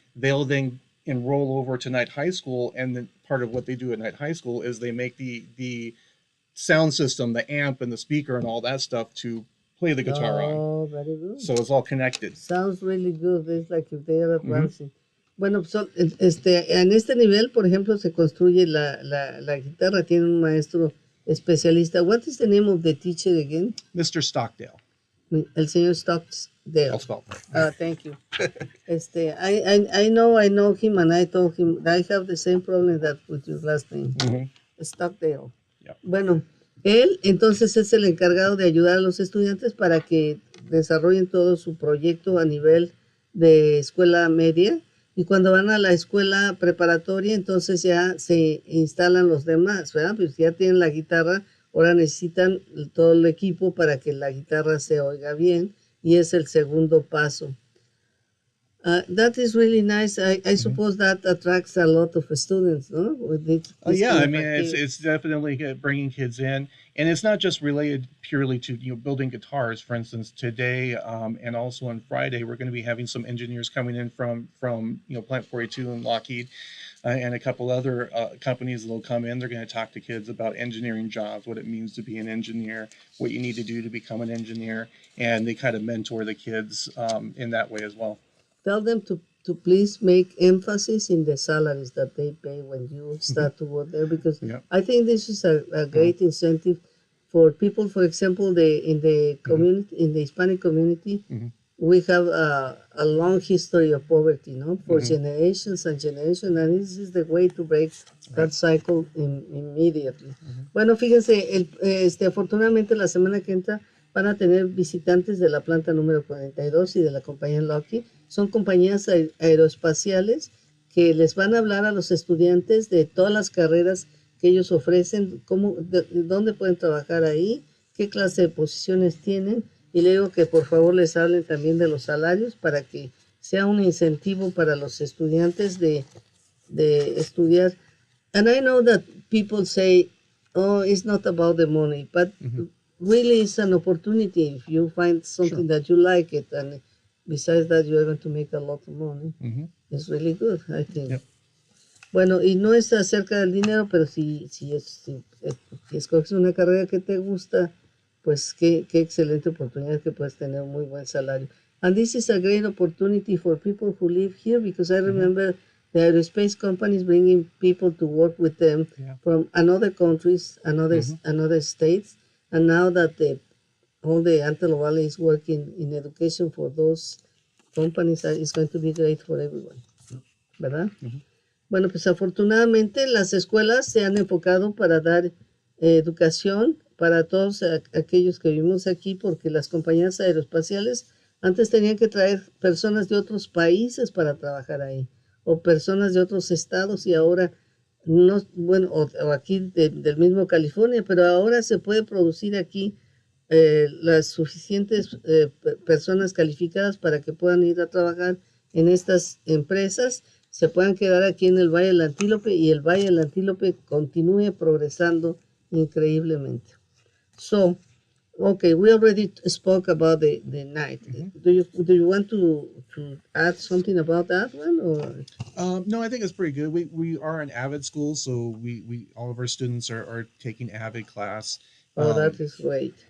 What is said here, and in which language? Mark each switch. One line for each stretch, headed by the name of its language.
English: They'll then enroll over to Knight High School, and then part of what they do at Knight High School is they make the sound system, the amp and the speaker and all that stuff to play the guitar on. Oh, very good. So it's all connected. Sounds really good. It's like if they are advancing.
Spanish: Bueno, en este nivel, por ejemplo, se construye la guitarra, tiene un maestro especialista.
English: What is the name of the teacher again? Mr. Stockdale.
Spanish: El señor Stockdale.
English: Thank you. I know him, and I told him I have the same problem that with your last name. Stockdale. Yep.
Spanish: Bueno, él entonces es el encargado de ayudar a los estudiantes para que desarrollen todo su proyecto a nivel de escuela media, y cuando van a la escuela preparatoria entonces ya se instalan los demás, ¿verdad? Pues ya tienen la guitarra ahora necesitan todo el equipo para que la guitarra se oiga bien y es el segundo paso.
English: That is really nice. I suppose that attracts a lot of students, no? With this Yeah, kind I of mean, activity. it's definitely bringing kids in, and it's not just related purely to building guitars. For instance, today and also on Friday, we're going to be having some engineers coming in from Plant 42 and Lockheed, and a couple other companies that'll come in. They're going to talk to kids about engineering jobs, what it means to be an engineer, what you need to do to become an engineer, and they kind of mentor the kids in that way as well. Tell them to please make emphasis in the salaries that they pay when you start to work there, because Yeah. I think this is a great incentive for people. For example, in the community, in the Hispanic community, we have a long history of poverty, no, for generations and generations, and this is the way to break that cycle immediately.
Spanish: Bueno, fíjense, afortunadamente la semana que entra van a tener visitantes de la planta número 42 y de la compañía Lockheed. Son compañías aeroespaciales que les van a hablar a los estudiantes de todas las carreras que ellos ofrecen, dónde pueden trabajar ahí, qué clase de posiciones tienen, y le digo que por favor les hablen también de los salarios para que sea un incentivo para los estudiantes de estudiar.
English: And I know that people say, oh, it's not about the money, but really it's an opportunity if you find something that you like it, and besides that you're going to make a lot of money. It's really good, I think. Yep.
Spanish: Bueno, y no es acerca del dinero, pero si escoges una carrera que te gusta, pues qué excelente oportunidad que puedes tener un muy buen salario.
English: And this is a great opportunity for people who live here, because I remember the aerospace companies bringing people to work with them from another countries, another states, and now that all the Antelope Valley is working in education for those companies, it's going to be great for everyone,
Spanish: ¿verdad? Bueno, pues afortunadamente las escuelas se han enfocado para dar educación para todos aquellos que vivimos aquí, porque las compañías aeroespaciales antes tenían que traer personas de otros países para trabajar ahí, o personas de otros estados, y ahora no, bueno, o aquí del mismo California, pero ahora se puede producir aquí las suficientes personas calificadas para que puedan ir a trabajar en estas empresas, se puedan quedar aquí en el Valle del Antílope, y el Valle del Antílope continúe progresando increíblemente.
English: So, okay, we already spoke about the night. Do you want to add something about that one, or? No, I think it's pretty good. We are an AVID school, so we all of our students are taking AVID class. Oh, that is great.